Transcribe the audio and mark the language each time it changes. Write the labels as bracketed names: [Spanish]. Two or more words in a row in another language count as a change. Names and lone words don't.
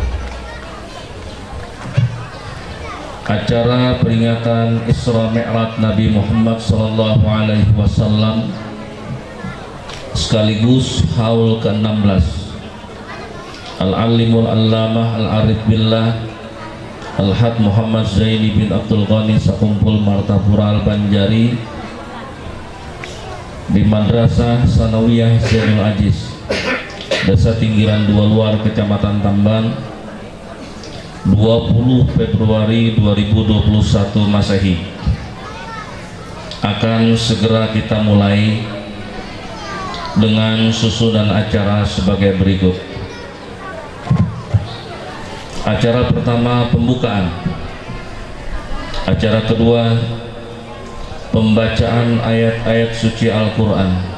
[Indonesian] Acara peringatan Isra Mi'raj Nabi Muhammad SAW sekaligus haul ke-16 Al-Alimul Allamah Al-Arif Billah Al-Had Muhammad Zaini bin Abdul Ghani Sakumpul Martapura Al-Banjari di Madrasah Sanawiyah Zainul Aziz, Desa Tinggiran Dua Luar, Kecamatan Tamban, 20 Februari 2021 Masehi. Akan segera kita mulai dengan susunan acara sebagai berikut. Acara pertama pembukaan, acara kedua pembacaan ayat-ayat suci Al-Quran,